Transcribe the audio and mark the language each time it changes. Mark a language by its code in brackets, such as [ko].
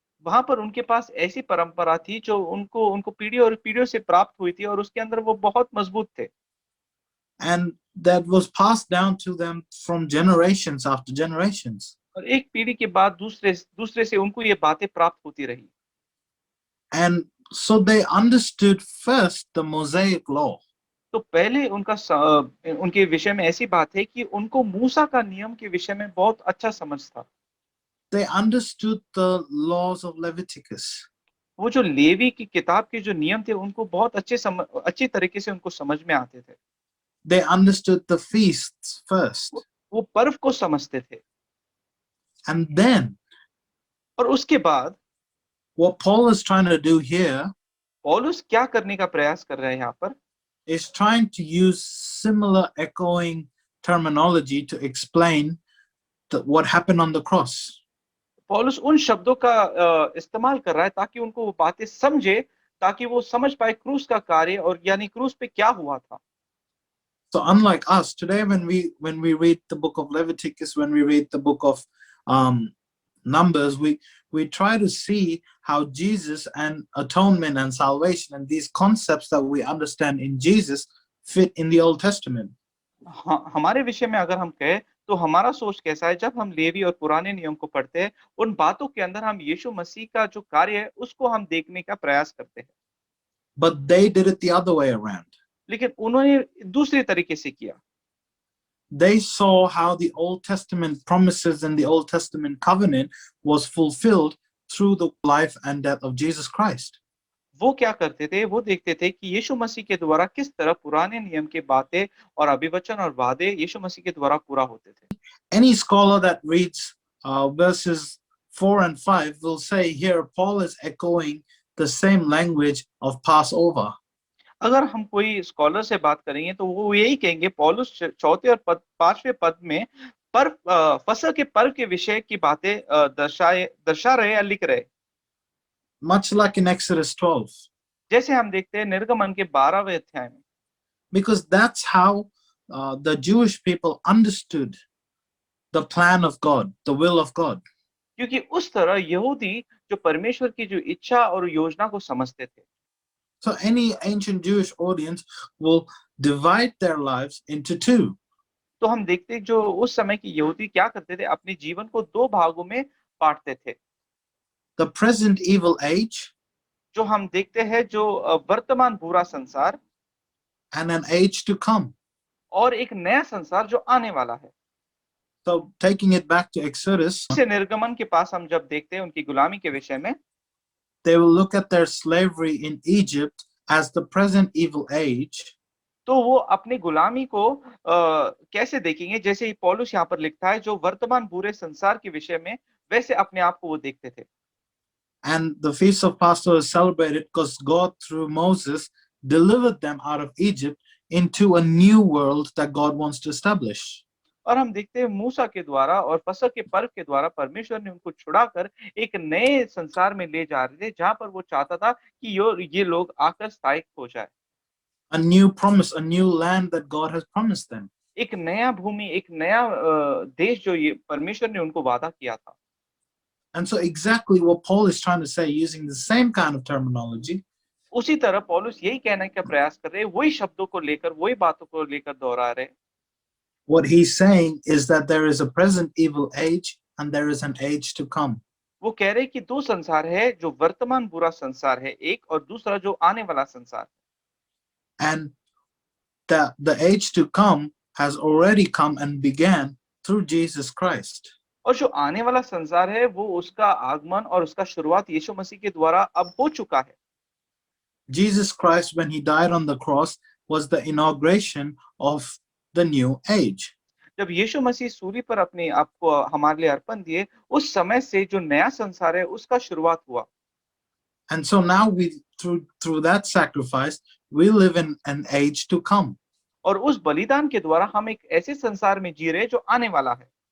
[hi] वहां पर उनके पास ऐसी परंपरा थी जो उनको पीढ़ी और पीढ़ियों से प्राप्त हुई थी, और उसके अंदर वो बहुत मजबूत थे। [en] And that was passed down to them from generations after generations. [hi] और एक पीढ़ी के बाद दूसरे से उनको ये बातें प्राप्त होती रही। [en] And so they understood first the Mosaic law. [hi] तो पहले उनके विषय में ऐसी बात है कि उनको मूसा का नियम के विषय में बहुत अच्छा समझ था। [en] They understood the laws of Leviticus. [hi] वो जो लेवी की किताब के जो नियम थे, उनको बहुत अच्छी तरीके से उनको समझ में आते थे। [en] They understood the feasts first. [hi] वो पर्व को समझते थे, [en] And then [hi] और उसके बाद [en] what Paul is trying to do here [hi] पौलुस क्या करने का प्रयास कर रहा है यहाँ पर, [en] is trying to use similar echoing terminology to explain what happened on the cross. [hi] पौलुस उन शब्दों का इस्तेमाल कर रहा है ताकि उनको वो बातें समझे, ताकि वो समझ पाए क्रूस का कार्य, और यानी क्रूस पे क्या हुआ था। [en] So unlike us today, when we read the book of Leviticus, when we read the book of Numbers, we try to see how Jesus and atonement and salvation and these concepts that we understand in Jesus fit in the Old Testament. [hi] हमारे विषय में अगर हम कहें तो हमारा सोच कैसा है, जब हम लेवी और पुराने नियम को पढ़ते हैं, उन बातों के अंदर हम यीशु मसीह का जो कार्य है उसको हम देखने का प्रयास करते हैं। [en] But they did it the other way around. [hi] लेकिन उन्होंने दूसरे तरीके से किया। [en] They saw how the Old Testament promises and the Old Testament covenant was fulfilled through the life and death of Jesus Christ. [hi] वो क्या करते थे, वो देखते थे कि यीशु मसीह के द्वारा किस तरह पुराने नियम के बातें और अभिवचन और वादे यीशु मसीह के द्वारा पूरा होते थे। [en] Any scholar that reads verses 4 and 5 will say here Paul is echoing the same language of Passover. [hi] अगर हम कोई स्कॉलर से बात करेंगे तो वो यही कहेंगे पौलुस चौथे और पांचवें पद में फसह के पर्व के विषय की बातें दर्शा रहे या लिख रहे। [en] much like in Exodus 12, [hi] जैसे हम देखते हैं निर्गमन के 12वें अध्याय में, [en] because that's how the Jewish people understood the plan of God, the will of God. [hi] क्योंकि उस तरह यहूदी जो परमेश्वर की जो इच्छा और योजना को समझते थे। [en] So any ancient Jewish audience will divide their lives into two. [hi] तो हम देखते हैं जो उस समय की यहूदी क्या करते थे, अपने जीवन को दो भागों में बांटते थे। [en] The present evil age [hi] जो हम देखते हैं जो वर्तमान बुरा संसार [en] and an age to come. [hi] और एक नया संसार जो आने वाला है। [en] So taking it back to Exodus, [hi] से निर्गमन के पास हम जब देखते हैं उनकी गुलामी के विषय में, [en] they will look at their slavery in Egypt as the present evil age, [hi] तो वो अपनी गुलामी को कैसे देखेंगे, जैसे ही पौलुस यहाँ पर लिखता है जो वर्तमान बुरे संसार के विषय में, वैसे अपने आप को वो देखते थे। [en] and the feast of Passover is celebrated because God through Moses delivered them out of Egypt into a new world that God wants to establish. [hi] और हम देखते हैं मूसा के द्वारा और फसह के पर्व के द्वारा परमेश्वर ने उनको छुड़ाकर एक नए संसार में ले जा रहे थे, जहां पर वो चाहता था कि ये लोग आकर स्थायिक हो जाए। [en] A new promise, a new land that God has promised them. [hi] एक नया भूमि, एक नया देश जो ये परमेश्वर ने उनको वादा किया था। [en] And so exactly what Paul is trying to say using the same kind of terminology [hi] उसी तरह पौलुस यही कहने का प्रयास कर रहे हैं, वही शब्दों को लेकर, वही बातों को लेकर दोहरा रहे। [en] what he's saying is that there is a present evil age and there is an age to come. [hi] वो कह रहे हैं कि दो संसार है, जो वर्तमान बुरा संसार है एक, और दूसरा जो आने वाला संसार। [en] And the age to come has already come and began through Jesus Christ. [hi] और जो आने वाला संसार है वो उसका आगमन और उसका शुरुआत यीशु मसीह के द्वारा अब हो चुका है। [en] Jesus Christ, when he died on the cross, was the inauguration of the new age. [hi] जब यीशु मसीह सूली पर अपने आप को हमारे लिए अर्पण दिए, उस समय से जो नया संसार है उसका शुरुआत हुआ। [en] And so now we through that sacrifice we live in an age to come. [hi] और उस बलिदान के द्वारा हम एक ऐसे संसार में जी रहे जो आने वाला है।